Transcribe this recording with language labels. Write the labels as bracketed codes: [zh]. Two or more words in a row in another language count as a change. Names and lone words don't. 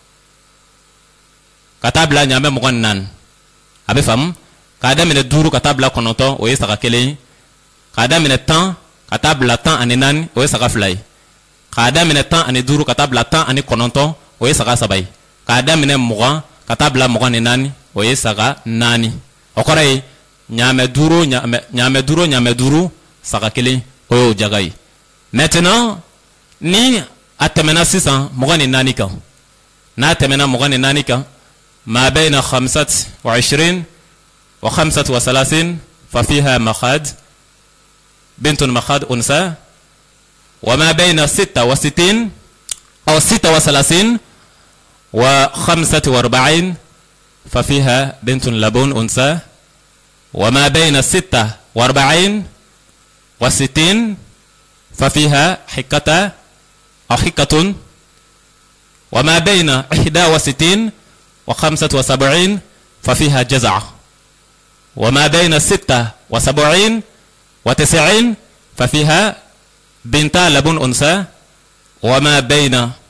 [bm] ka taa bila ɲaamɛ 24 a bɛ faamu k'a daminɛ 5 ka taa bila 9 o ye saga 1 ye k'a daminɛ 10 ka taa bila 14 o ye saga 2 ye k'a daminɛ 15 ka taa bila 19 o ye saga 3 ye k'a daminɛ 20 ka taa bila 24 o ye saga 4 o kɔrɔ ye ɲaamɛ 5 saga 1 o y'o jaga ye maintenant ni a tɛmɛna sisan 24 kan n'a tɛmɛna 24 kan [ar] ما بين 25 و 35 ف فيها مخاض بنت مخاض أنثى و ما بين 66 أو 36 و45 ففيها بنت لبون أنثى وما بين 46 و60 ففيها حكة أو حكة وما بين 61 و75 ففيها جزع وما بين 76 و90 ففيها بنت لبون أنثى وما بين